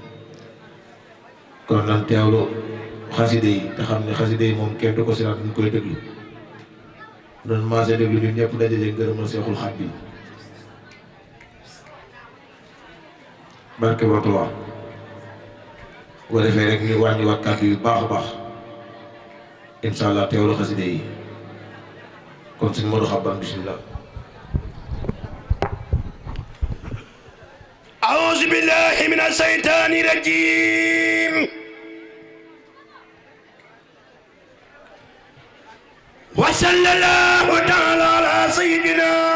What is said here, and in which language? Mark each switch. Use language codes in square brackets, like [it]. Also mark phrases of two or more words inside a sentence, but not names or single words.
[wo] kon nan teewlu xaside yi te xam ne xaside yi moom kenn du ko siraat ñu koy déglu doon maase déglu ñun ñëpp dajale ngërëmal Seexul Xadiim barke ba Tuubaa bu ko defee rek ñu wàññi wax kàddu yu baax a baax [ar] إن شاء الله [wo] teewlu xaside yi kon suñu Modou Xaban bismillah [ar] أعوذ بالله من الشيطان الرجيم وصلى الله تعالى على سيدنا